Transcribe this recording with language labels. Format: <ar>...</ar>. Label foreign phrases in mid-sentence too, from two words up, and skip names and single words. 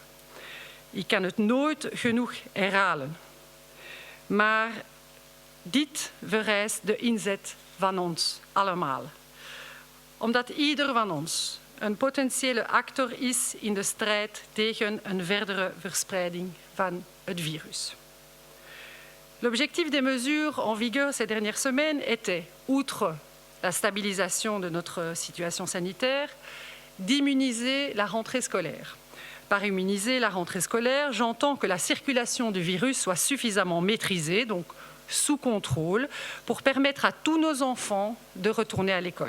<nl>Ik kan het nooit genoeg herhalen, maar dit vereist de inzet van ons allemaal. Omdat ieder van ons een potentiële actor is in de strijd tegen een verdere verspreiding van het virus.</nl> <fr>L'objectif des mesures en vigueur ces dernières semaines était, outre la stabilisation de notre situation sanitaire, d'immuniser la rentrée scolaire. Par immuniser la rentrée scolaire, j'entends que la circulation du virus soit suffisamment maîtrisée, donc sous contrôle, pour permettre à tous nos enfants de retourner à l'école.</fr>